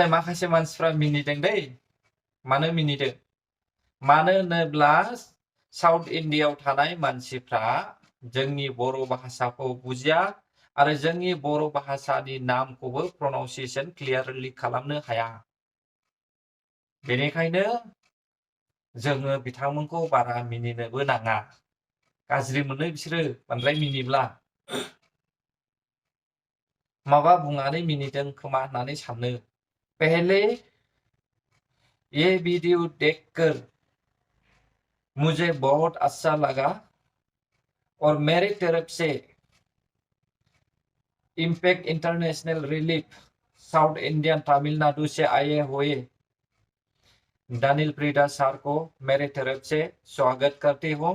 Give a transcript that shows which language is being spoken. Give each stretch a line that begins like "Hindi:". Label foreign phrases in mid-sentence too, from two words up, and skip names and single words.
Bodo: माखासे मानसिफ्रा मिनिदों दै मानो मिनिदों मानो होनोब्ला साउथ इन्डियायाव थानाय मानसिफ्रा जोंनि बर' भाषाखौ बुजिया आरो जोंनि बर' भाषानि नामखौबो
English: pronunciation clearly
Bodo: खालामनो हाया बेनिखायनो जोङो बिथांमोनखौ बारा मिनिनोबो नाङा गाज्रि मोनो बिसोरो बांद्राय मिनिब्ला माबा बुंनानै मिनिदों खोमा होननानै सानो
Hindi: पहले ये वीडियो देखकर मुझे बहुत अच्छा लगा और मेरी तरफ से इम्पैक्ट इंटरनेशनल रिलीफ साउथ इंडियन तमिलनाडु से आए हुए दानिल प्रीदा सर को मेरे तरफ से स्वागत करती हूँ